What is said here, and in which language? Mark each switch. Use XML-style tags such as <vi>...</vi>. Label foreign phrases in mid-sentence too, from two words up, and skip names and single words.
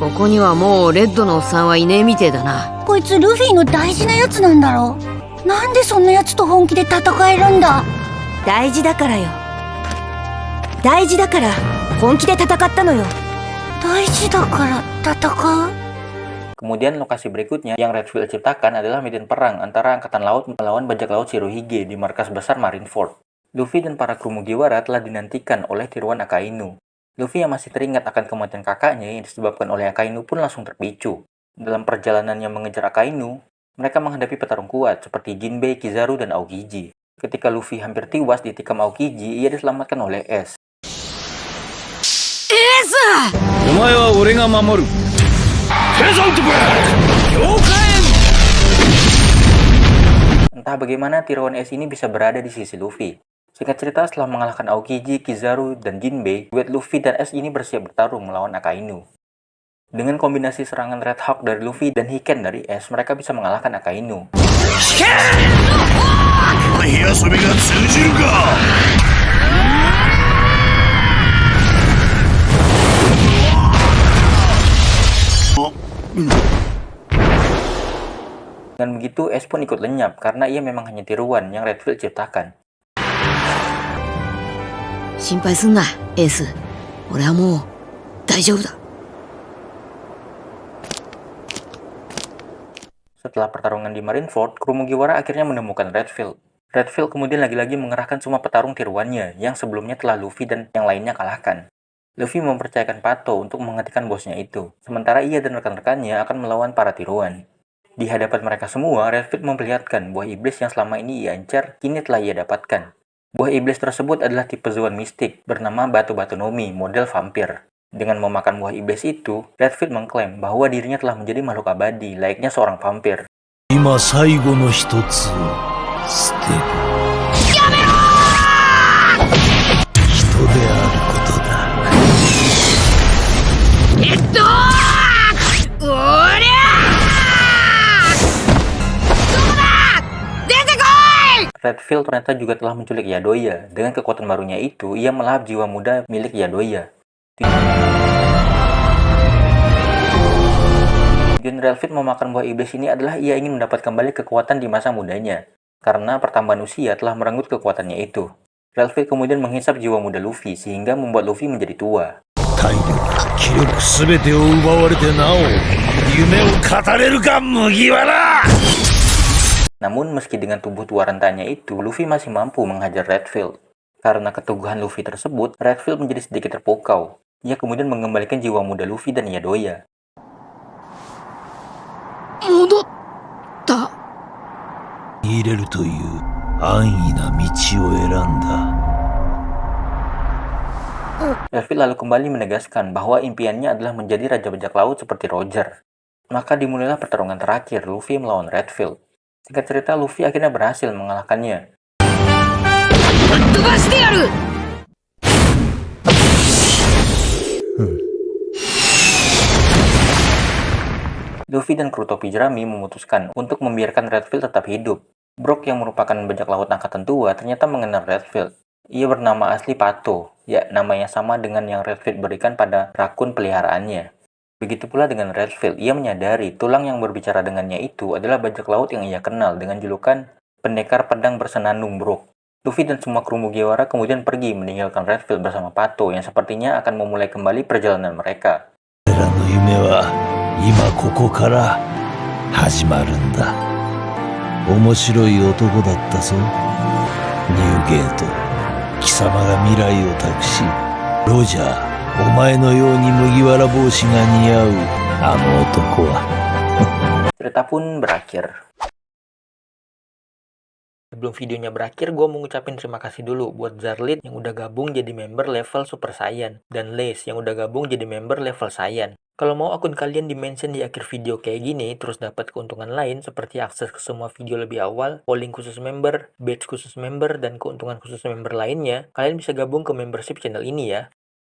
<ja>ここにはもうレッドのおっさんはいねえみてえだな。こいつルフィの大事なやつなんだろう。なんでそんなやつと本気で戦えるんだ。大事だからよ。大事だから本気で戦ったのよ。大事だから戦う。</ja> <id>Kemudian lokasi berikutnya yang Redfield ciptakan adalah medan perang antara Angkatan Laut melawan bajak laut Shirohige di markas besar Marineford. Luffy dan para kru Mugiwara telah dinantikan oleh tiruan Akainu. Luffy yang masih teringat akan kematian kakaknya yang disebabkan oleh Akainu pun langsung terpicu. Dalam perjalanannya mengejar Akainu, mereka menghadapi petarung kuat seperti Jinbei, Kizaru, dan Aokiji. Ketika Luffy hampir tewas ditikam Aokiji, ia diselamatkan oleh Ace.</id> <ja>エース！お前は俺が守る。プレゼントブレイク了解。</ja> <id>Entah bagaimana tiruan Ace ini bisa berada di sisi Luffy. Singkat cerita, setelah mengalahkan Aokiji, Kizaru, dan Jinbei, duet Luffy dan Ace ini bersiap bertarung melawan Akainu. Dengan kombinasi serangan Red Hawk dari Luffy dan Hiken dari Ace, mereka bisa mengalahkan Akainu.</id> <ja>火遊びが通じるか。</ja> <id>Dengan begitu, Ace pun ikut lenyap karena ia memang hanya tiruan yang Redfield ciptakan.</id> <ja>心配すんな、エース。俺はもう大丈夫だ。</ja> <id>Setelah pertarungan di Marineford, kru Mugiwara akhirnya menemukan Redfield. Redfield kemudian lagi-lagi mengerahkan semua petarung tiruannya yang sebelumnya telah Luffy dan yang lainnya kalahkan. Luffy mempercayakan Pato untuk menghentikan bosnya itu, sementara ia dan rekan-rekannya akan melawan para tiruan. Di hadapan mereka semua, Redfield memperlihatkan buah iblis yang selama ini ia incar, kini telah ia dapatkan. Buah iblis tersebut adalah tipe Zoan mistik bernama Batu-Batu Nomi, model vampir. Dengan memakan buah iblis itu, Redfield mengklaim bahwa dirinya telah menjadi makhluk abadi, layaknya seorang vampir.</id> <ja>今最後の一つを捨てる。やめろー！人であることだ。おりゃー！どこだ！出てこい！</ja> <id>Redfield ternyata juga telah menculik Yadoya. Dengan kekuatan barunya itu, ia melahap jiwa muda milik Yadoya. Tujuan Redfield memakan buah iblis ini adalah ia ingin mendapat kembali kekuatan di masa mudanya. Karena pertambahan usia telah merenggut kekuatannya itu. Redfield kemudian menghisap jiwa muda Luffy sehingga membuat Luffy menjadi tua.</id> <ja>体力、気力すべてを奪われてなお夢を語れるか麦わら。</ja> <id>Namun meski dengan tubuh tua rentanya itu, Luffy masih mampu menghajar Redfield. Karena keteguhan Luffy tersebut, Redfield menjadi sedikit terpukau. Ia kemudian mengembalikan jiwa muda Luffy dan Yadoya.</id> <ja>戻った。入れるという安易な道を選んだ。</ja> <id>Redfield lalu kembali menegaskan bahwa impiannya adalah menjadi raja bajak laut seperti Roger. Maka dimulailah pertarungan terakhir Luffy melawan Redfield. Singkat cerita, Luffy akhirnya berhasil mengalahkannya.</id> <ja>飛ばしてやる！</ja> <id>Luffy dan kru topi jerami memutuskan untuk membiarkan Redfield tetap hidup. Brook yang merupakan bajak laut angkatan tua ternyata mengenal Redfield. Ia bernama asli Pato, ya namanya sama dengan yang Redfield berikan pada rakun peliharaannya. Begitu pula dengan Redfield, ia menyadari tulang yang berbicara dengannya itu adalah bajak laut yang ia kenal dengan julukan Pendekar Pedang Bersenandung Brook. Luffy dan semua kru Mugiwara kemudian pergi meninggalkan Redfield bersama Pato yang sepertinya akan memulai kembali perjalanan mereka.</id> <ja>彼らの夢は今ここから始まるんだ。面白い男だったぞ。ニューゲート、貴様が未来を託し、ロジャー、お前のように麦わら帽子が似合うあの男は。</ja> <id>Cerita pun berakhir. Sebelum videonya berakhir, gue mau ngucapin terima kasih dulu buat Zarlit yang udah gabung jadi member level Super Saiyan, dan Lace yang udah gabung jadi member level Saiyan. Kalau mau akun kalian di-mention di akhir video kayak gini, terus dapat keuntungan lain seperti akses ke semua video lebih awal, polling khusus member, badge khusus member, dan keuntungan khusus member lainnya, kalian bisa gabung ke membership channel ini ya.</id>